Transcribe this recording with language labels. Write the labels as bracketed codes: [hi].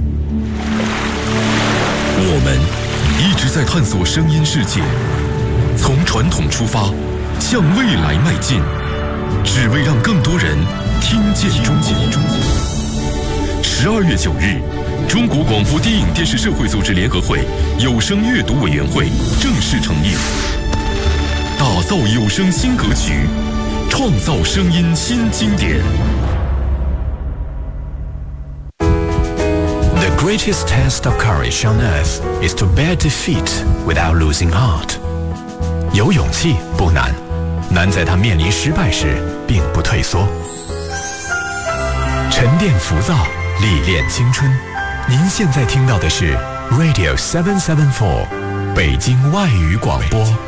[zh] 我们一直在探索声音世界，从传统出发，向未来迈进，只为让更多人听见中国。12月9日。中国广播电影电视社会组织联合会有声阅读委员会正式成立，打造有声新格局，创造声音新经典。 [en] The greatest test of courage on earth is to bear defeat without losing heart. [zh] 有勇气不难，难在他面临失败时并不退缩。沉淀浮躁，历练青春。您现在听到的是 Radio 774北京外语广播。